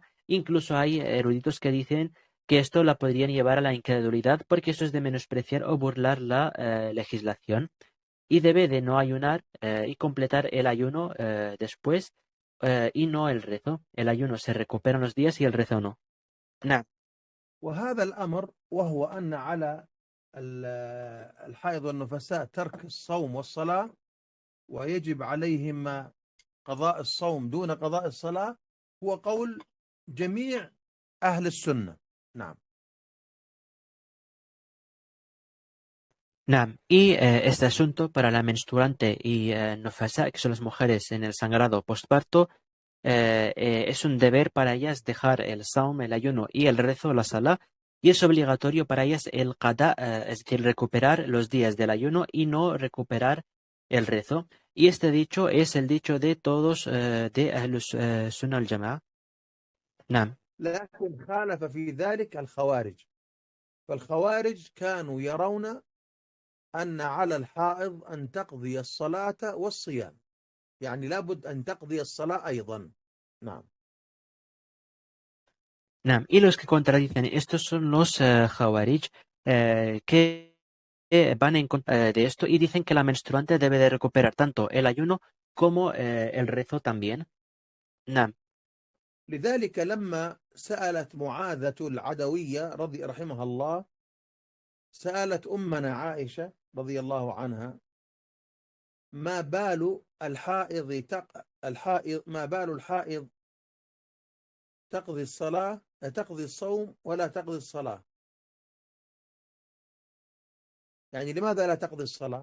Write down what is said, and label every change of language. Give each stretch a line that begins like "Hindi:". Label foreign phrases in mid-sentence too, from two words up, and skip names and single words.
Spanish: Incluso hay eruditos que dicen que esto la podrían llevar a la incredulidad porque eso es de menospreciar o burlar la legislación, y debe de no ayunar y completar el ayuno después y no el rezo. El ayuno se recupera en los días y el rezo no. Nah.
Arabic: وهذا الأمر وهو أن على الحائض والنفساء ترك الصوم والصلاة، ويجب عليهما قضاء الصوم دون قضاء الصلاة، هو قول جميع أهل السنة. نعم. Naam.
Spanish: Y este asunto para la menstruante y nufasa, que son las mujeres en el sangrado postparto, es un deber para ellas dejar el saum, el ayuno y el rezo, la sala, y es obligatorio para ellas el qada, es decir, recuperar los días del ayuno y no recuperar el rezo. Y este dicho es el dicho de todos de Ahlus Sunnah al-Jama'a.
Arabic: Naam. لكن خالف في ذلك الخوارج، فالخوارج كانوا يرون أن على الحائض أن تقضي الصلاة والصيام، يعني لابد أن تقضي الصلاة أيضا. نعم. Naam.
Spanish: Y los que contradicen estos son los Khawarij, que van en contra de esto y dicen que la menstruante debe de recuperar tanto el ayuno como el rezo también.
Arabic: Naam. لذلك لما سألت معاذة العدوية رحمها الله، سألت أمنا عائشة رضي الله عنها: ما بال الحائض تقضي الصلاة، تقضي الصوم ولا تقضي الصلاة، يعني لماذا لا تقضي الصلاة؟